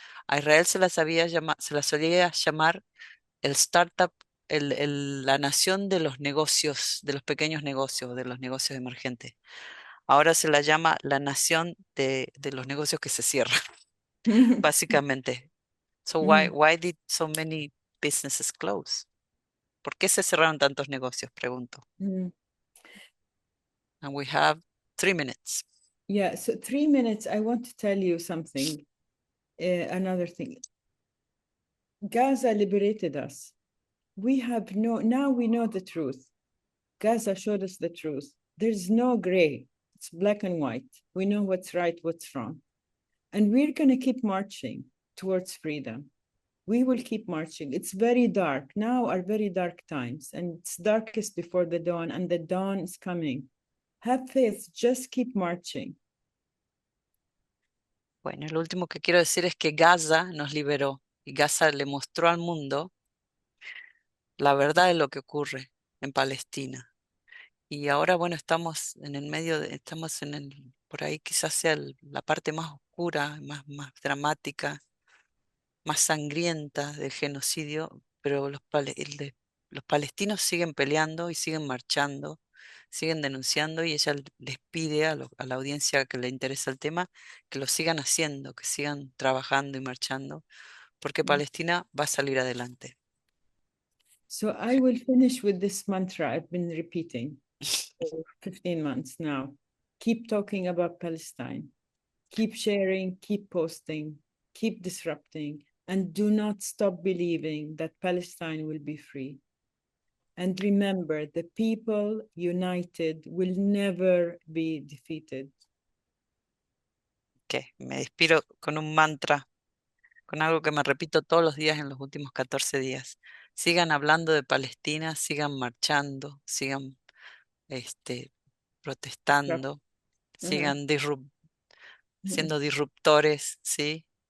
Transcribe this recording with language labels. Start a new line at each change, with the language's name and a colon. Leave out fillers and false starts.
Spanish: A Israel se se la solía llamar el startup, la nación de los negocios, de los pequeños negocios, de los negocios emergentes. Ahora se la llama la nación de los negocios que se cierran, básicamente.
English: So why did so many businesses close?
Spanish: ¿Por qué se cerraron tantos negocios? Pregunto.
English: And we have 3 minutes. Yeah, so 3 minutes, I want to tell you something, another thing. Gaza liberated us. Now we know the truth. Gaza showed us the truth. There's no gray, it's black and white. We know what's right, what's wrong. And we're gonna keep marching towards freedom. We will keep marching. It's very dark. Now are very dark times, and it's darkest before the dawn, and the dawn is coming. Have faith, just keep marching.
Spanish: Bueno, lo último que quiero decir es que Gaza nos liberó y Gaza le mostró al mundo la verdad de lo que ocurre en Palestina. Y ahora, bueno, estamos en el medio, estamos por ahí quizás sea la parte más oscura, más dramática, más sangrienta del genocidio, pero los palestinos siguen peleando y siguen marchando, siguen denunciando y ella les pide a la audiencia que le interesa el tema que lo sigan haciendo, que sigan trabajando y marchando, porque Palestina va a salir adelante.
English: So I will finish with this mantra I've been repeating for 15 months now. Keep talking about Palestine. Keep sharing, keep posting, keep disrupting, and do not stop believing that Palestine will be free. And remember, the people united will never be defeated.
Spanish: Que me despido con un mantra, con algo que me repito todos los días en los últimos 14 días. Sigan hablando de Palestina, sigan marchando, sigan protestando, sigan siendo disruptores, ¿sí?